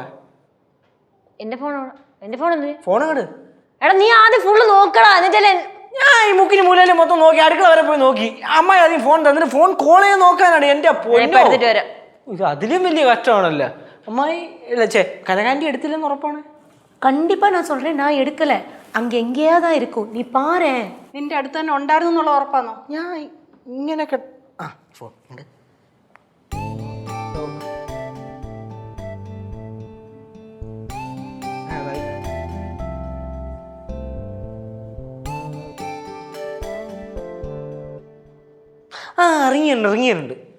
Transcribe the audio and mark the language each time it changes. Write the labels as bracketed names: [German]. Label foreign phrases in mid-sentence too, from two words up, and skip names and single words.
[Malayalam] എന്റെ ഫോണോടെ. എന്റെ ഫോൺ എന്ത്? ഫോൺ കണ്ട്? എടാ, നീ ആദ്യം ഫുള്ള് നോക്കടാ. എന്നിട്ടല്ലേ ഞാൻ ഈ മുക്കിന് മൂലയില് മൊത്തം നോക്കി, അടുക്കള വരെ പോയി നോക്കി. അമ്മ ആദ്യം ഫോൺ തന്നിട്ട് ഫോൺ കോൾ ചെയ്ത് നോക്കാനാണ്. എന്റെ ഇത് അതിലും വലിയ കഷ്ടമാണല്ലോ. അമ്മായി കനകാന്റി എടുത്തില്ലെന്ന് ഉറപ്പാണ്. [Tamil] கண்டிப்பா நான் சொல்றேன், நான் எடுக்கல. அங்க எங்கேயாதான் இருக்கும், நீ பாரு. [Malayalam] നിന്റെ അടുത്ത് തന്നെ ഉണ്ടായിരുന്നു എന്നുള്ള ഉറപ്പാണോ? ഞാൻ ഇങ്ങനെ ഫോൺ ഉണ്ട്. ഇറങ്ങിയിട്ടുണ്ട്.